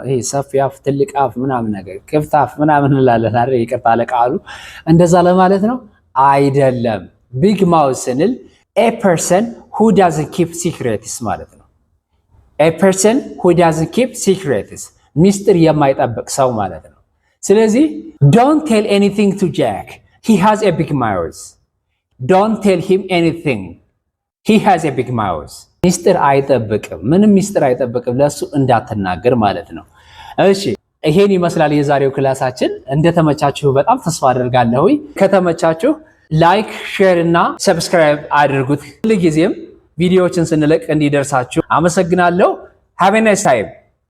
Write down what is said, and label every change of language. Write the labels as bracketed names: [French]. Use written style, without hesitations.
[Amharic] ይሄ ሰፊ አፍ፣ ትልቅ አፍ ምናምን ነገር ክፍት አፍ ምናምን እንላለን አይደል? ይቅርታ ለቃሉ እንደዛ ለማለት ነው አይደለም። ቢግ ማውዝ ስንል [English] a person who doesn't keep secrets [Amharic] ማለት ነው። a person who doesn't keep secrets ሚስጥር የማይጠብቅ ሰው ማለት ነው። ስለዚህ [English] don't tell anything to Jack, he has a big mouth. don't tell him anything, he has a big mouth. [Amharic] ሚስጥር አይጠብቅም፣ ምንም ሚስጥር አይጠብቅም፣ ለሱ እንዳትናገር ማለት ነው። እሺ ይሄን ይመስላል የዛሬው ክላሳችን። እንደተመቻችሁ በጣም ተስፋ አደርጋለሁ። ከተመቻችሁ ላይክ፣ ሼር እና ሰብስክራይብ አድርጉት። ሁልጊዜም ቪዲዮዎችን ስንለቅ እንዲደርሳችሁ። አመሰግናለሁ። [English] ሃቭ ኤ ናይስ ታይም